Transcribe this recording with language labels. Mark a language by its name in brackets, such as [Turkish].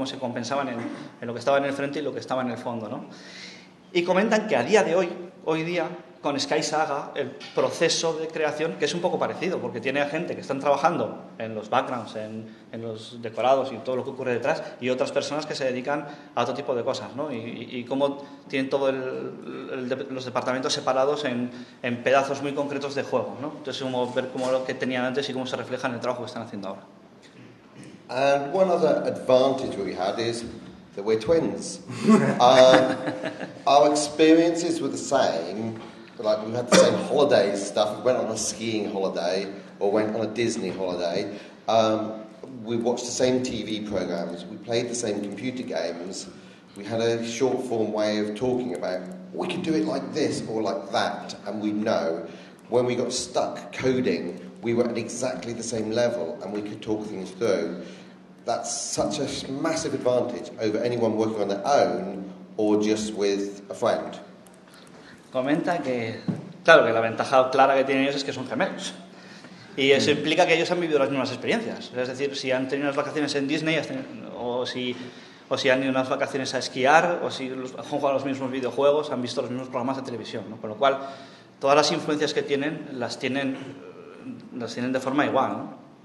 [Spanish] Cómo se compensaban en lo que estaba en el frente y lo que estaba en el fondo, ¿no? Y comentan que a día de hoy día, con Sky Saga, el proceso de creación, que es un poco parecido, porque tiene a gente que están trabajando en los backgrounds, en los decorados y todo lo que ocurre detrás, y otras personas que se dedican a otro tipo de cosas, ¿no? Y cómo tienen todos los departamentos separados en pedazos muy concretos de juego, ¿no? Entonces, como ver cómo lo que tenían antes y cómo se refleja en el trabajo que están haciendo ahora. [English] And one other advantage we had is that we're twins. our experiences were the same. Like, we had the same holidays stuff. We went on a skiing holiday or went on a Disney holiday. We watched the same TV programs. We played the same computer games. We had a short form way of talking about, we could do it like this or like that. And we know when we got stuck coding, we were at exactly the same level and we could talk things through. That's such a massive advantage over anyone working on their own or just with a friend. [Spanish] Comenta que, claro, que la ventaja clara que tienen ellos es que son gemelos. Y eso implica que ellos han vivido las mismas experiencias. Es decir, si han tenido unas vacaciones en Disney, o si han ido unas vacaciones a esquiar, o si han jugado los mismos videojuegos, han visto los mismos programas de televisión, ¿no? Con lo cual, todas las influencias que tienen, las tienen de forma igual, ¿no?